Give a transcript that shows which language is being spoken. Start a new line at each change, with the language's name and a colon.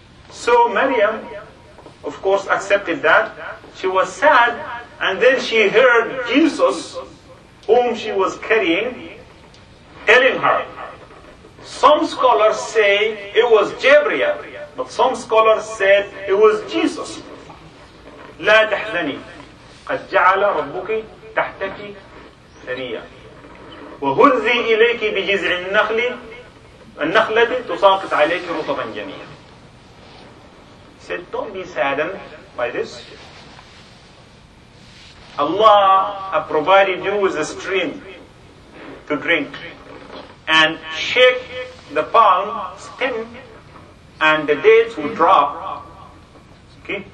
English: So Maryam, of course, accepted that. She was sad, and then she heard Jesus, whom she was carrying, telling her. Some scholars say it was Jibreel, but some scholars said it was Jesus.
Arabic: لا تحزني قد جعل ربك تحتك ثريا وهزي إليك بجذع النخل النخلة تساقط عليك رطبا جميلا.
English: Said, don't be saddened by this. Allah has provided you with a stream to drink, and shake the palm stem and the dates will drop. Okay?